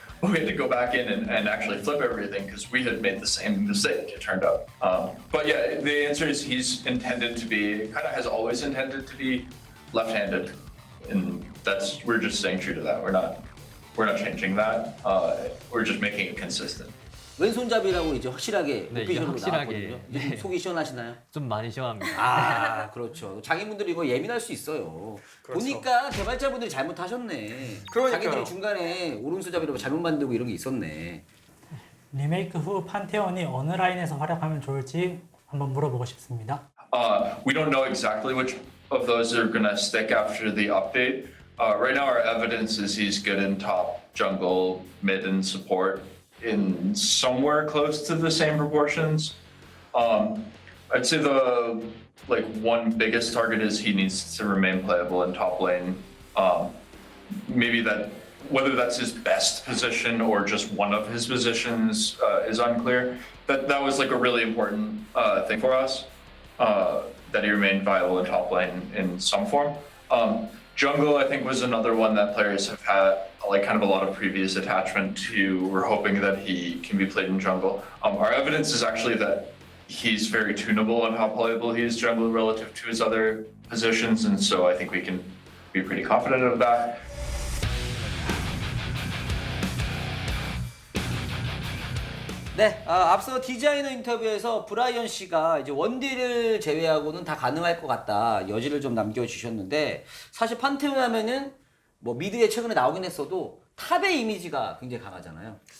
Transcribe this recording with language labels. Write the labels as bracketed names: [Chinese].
[English] But we had to go back in and actually flip everything because we had made the same mistake, it turned out. But yeah, the answer is he's intended to be, kind of has always intended to be left-handed. And we're just staying true to that. We're not changing that. We're just making it consistent. [Korean] 왼손잡이라고 이제 확실하게 네, 이게 오피셜로 확실하게, 나왔거든요. 이제 좀 속이 시원하시나요? 좀 많이 시원합니다. 그렇죠. 자기분들이 이거 예민할 수 있어요. 그렇죠. 보니까 개발자분들이 잘못하셨네. 그러니까요. 자기들이 중간에 오른손잡이라고 잘못 만들고 이런 게 있었네. 리메이크 후 판테온이 어느 라인에서 활약하면 좋을지 한번 물어보고 싶습니다. [English] We don't know exactly which of those are going to stick after the update. Right now, our evidence is he's good in top, jungle, mid, and support in somewhere close to the same proportions. I'd say the one biggest target is he needs to remain playable in top lane. Maybe that whether that's his best position or just one of his positions is unclear. That was a really important thing for us. That he remained viable in top lane in some form. Jungle, I think, was another one that players have had kind of a lot of previous attachment to. We're hoping that he can be played in jungle. Our evidence is actually that he's very tunable on how playable he is jungle relative to his other positions, and so I think we can be pretty confident of that. [Korean] 네, 앞서 디자이너 인터뷰에서 브라이언 씨가 이제 원딜을 제외하고는 다 가능할 것 같다 여지를 좀 남겨주셨는데 사실 판테온 하면은 뭐 미드에 최근에 나오긴 했어도 탑의 이미지가 굉장히 강하잖아요.